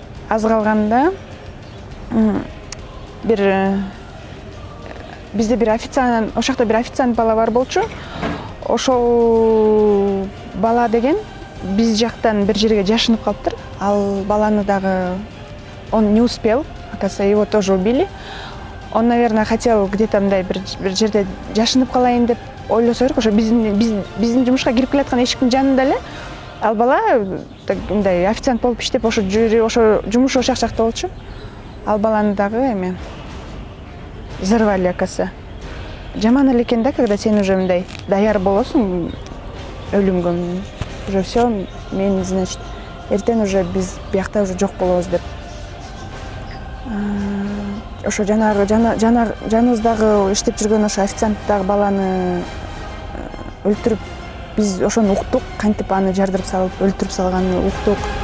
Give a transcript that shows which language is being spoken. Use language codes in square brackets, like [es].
[ky] Аз калганда бизде бир официант, ошол жакта бир официант бала бар болчу. Ошол бала деген биз жактан бир жерге жашынып калыптыр. Ал баланы дагы [ru] он не успел, оказывается, его тоже убили. Он, наверное, хотел где-то [ky] мындай бир жерде жашынып калайын деп ойлосо керек. Ошо биздин жумушка кирип келаткан эшиктин жанында эле ал бала мындай официант болуп иштеп ошо жумушу ошол жакта болчу. Ал баланы дагы эме [ru] взорвали, оказывается. [ky] Жаман эле экен да, [ru] когда [ky] сен уже мындай даяр болосуң өлүмгө. [ru] Уже все, [ky] мен, значит, эртең уже биз биякта уже жок болобуз деп. Ошо жаныбыздагы иштеп жүргөн ошо официанттагы баланы өлтүрүп, биз ошону уктук, кантип аны жардырып салып, өлтүрүп салганын уктук.